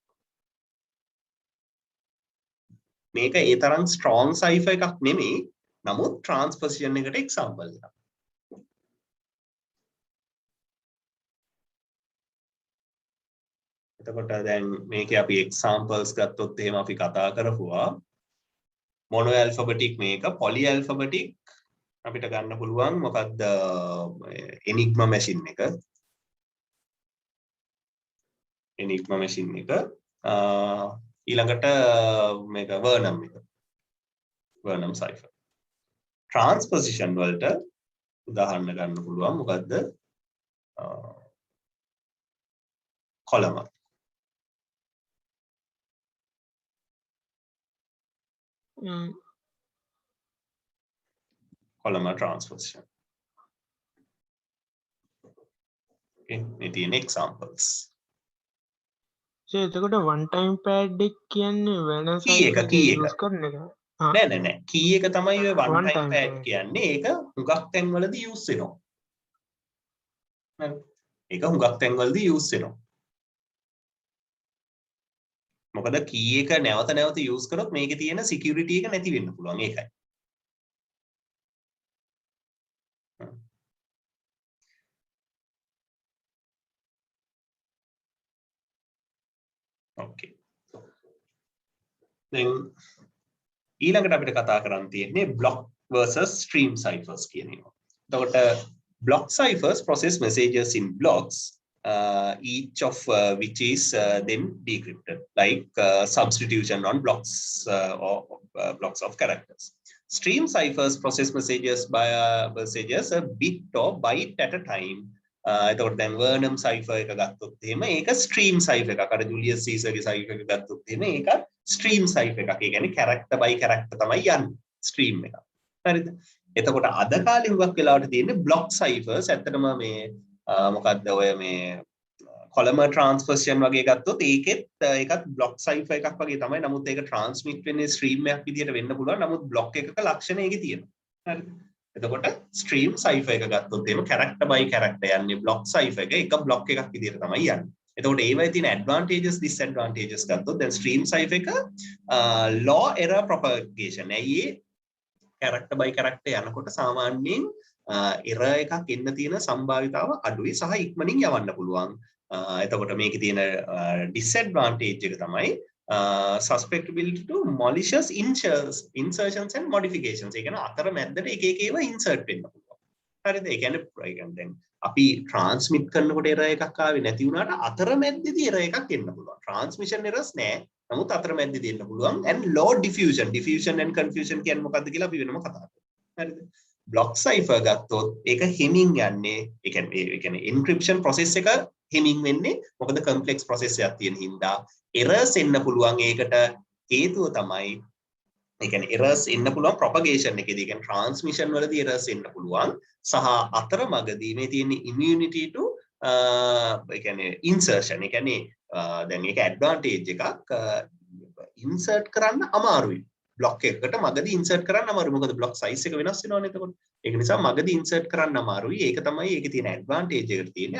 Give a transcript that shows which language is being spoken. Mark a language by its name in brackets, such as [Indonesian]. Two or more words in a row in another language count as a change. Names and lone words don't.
[Sinhala] මේක ඒ තරම් [English] strong cipher [Sinhala] එකක් නෙමෙයි. නමුත් transposition එකට example එකක්. එතකොට දැන් මේකේ අපි examples ගත්තොත් එහෙම අපි කතා කරපුවා [English] mono alphabetic [Sinhala] මේක [English] poly alphabetic [Sinhala] අපිට ගන්න පුළුවන් මොකද්ද [English] enigma machine [Sinhala] එක. [English] enigma machine [Sinhala] එක ඊළඟට මේක [English] Vernam cipher. [Sinhala] Transposition වලට උදාහරණ ගන්න පුළුවන් මොකද්ද column. [English] Column transposition. [Sinhala] Okay, මේ තියෙන examples. එතකොට [English] one time pad එක කියන්නේ වෙන [Sinhala] key එක use කරන එක. නෑ key එක තමයි ඔය one One time time pad pad. කියන්නේ. ඒක හුඟක් තැන්වලදී use වෙනවා. හරි. ඒක හුඟක් තැන්වලදී use වෙනවා. මොකද key එක නැවත නැවත use කරොත් මේකේ තියෙන security එක නැති වෙන්න පුළුවන් ඒකයි. Okay. [English] දැන් ඊළඟට අපිට කතා කරන්න තියෙන්නේ block versus stream ciphers කියන ඒවා. එතකොට block ciphers process messages in blocks, each of which is then decrypted, like substitution on blocks or blocks of characters. Stream ciphers process messages by messages a bit or byte at a time. [Sinhala] එතකොට දැන් [English] Vernam cipher [Sinhala] එක ගත්තොත් එහෙම ඒක [English] stream cipher [Sinhala] එකක්. අර Julius Caesar ගේ cipher එක ගත්තොත් එහෙම ඒක [English] stream cipher [Sinhala] එකක්. ඒ කියන්නේ [English] character by character [Sinhala] තමයි යන්නේ stream එක. හරිද? එතකොට අද කාලේ හුඟක් වෙලාවට තියෙන්නේ [English] block ciphers. [Sinhala] ඇත්තටම මේ මොකක්ද ඔය මේ [English] column transposition [Sinhala] වගේ ගත්තොත් ඒකත් [English] block cipher [Sinhala] එකක් වගේ තමයි. නමුත් ඒක transmit වෙන්නේ stream එකක් විදිහට වෙන්න පුළුවන්. නමුත් block එකක ලක්ෂණ ඒකේ තියෙනවා. හරිද? එතකොට [English] stream cipher [Sinhala] එක ගත්තොත් එහෙම [English] character by character [Sinhala] යන්නේ [English] block cipher [Sinhala] එක block එකක් විදිහට තමයි යන්නේ. එතකොට ඒවයි තියෙන [English] advantages disadvantages [Sinhala] ගත්තොත් දැන් [English] stream cipher [Sinhala] එක [English] law error propagation. [Sinhala] ඇයි [English] character by character [Sinhala] යනකොට සාමාන්‍යයෙන් error එකක් එන්න තියෙන සම්භාවිතාව අඩුයි සහ ඉක්මනින් යවන්න පුළුවන්. එතකොට මේකේ තියෙන [English] disadvantage [Sinhala] එක තමයි [English] susceptibility to malicious insertions and modifications. [Sinhala] ඒ කියන්නේ අතරමැද්දට එක එක ඒවා insert වෙන්න පුළුවන්. හරිද? ඒ කියන්නේ දැන් අපි transmit කරනකොට error එකක් ආවේ නැති වුණාට අතරමැද්දේදී error එකක් එන්න පුළුවන්. [English] transmission errors [Sinhala] නෑ. නමුත් අතරමැද්දේදී එන්න පුළුවන්. [English] and low diffusion and confusion [Sinhala] කියන්නේ මොකක්ද කියලා අපි වෙනම කතා කරමු. හරිද? [English] block cipher [Sinhala] ගත්තොත් ඒක හෙමින් යන්නේ ඒ කියන්නේ [English] encryption process [Sinhala] එක හෙමින් වෙන්නේ මොකද [English] complex process [Sinhala] එකක් තියෙන හින්දා errors එන්න පුළුවන්. ඒකට හේතුව තමයි ඒ කියන්නේ errors එන්න පුළුවන් propagation එකේදී. ඒ කියන්නේ transmission වලදී errors එන්න පුළුවන් සහ අතරමඟදී මේ තියෙන [English] immunity to [Sinhala] ඒ කියන්නේ insertion. ඒ කියන්නේ දැන් ඒක advantage එකක් insert කරන්න අමාරුයි. block එකකට මගදී insert කරන්න අමාරුයි. මොකද [English] block size [Sinhala] එක වෙනස් වෙනවනේ එතකොට. ඒක නිසා මගදී insert කරන්න අමාරුයි. ඒක තමයි ඒකේ තියෙන advantage එකට තියෙන්නේ.